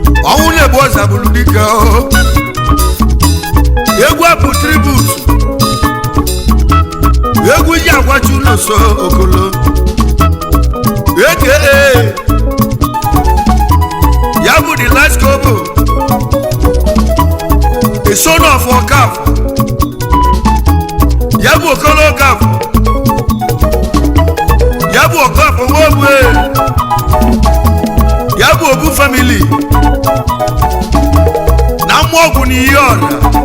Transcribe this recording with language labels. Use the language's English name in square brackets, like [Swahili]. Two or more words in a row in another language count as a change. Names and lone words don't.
[Igbo] Ọnwụ na-egbu ọza bụrụ dike o. Egwu a bụ tribute. Egwu ji agwa Chuno so Okolo. A K A ya bụ the last Kobo. [English] The son of Okafo. [Igbo] Ya bụ Okolo Okafo. Ya bụ Okafo Nwogbu e. Ya bụ Obu family. Na mmụọ ọgwụ na ihe ọrịa.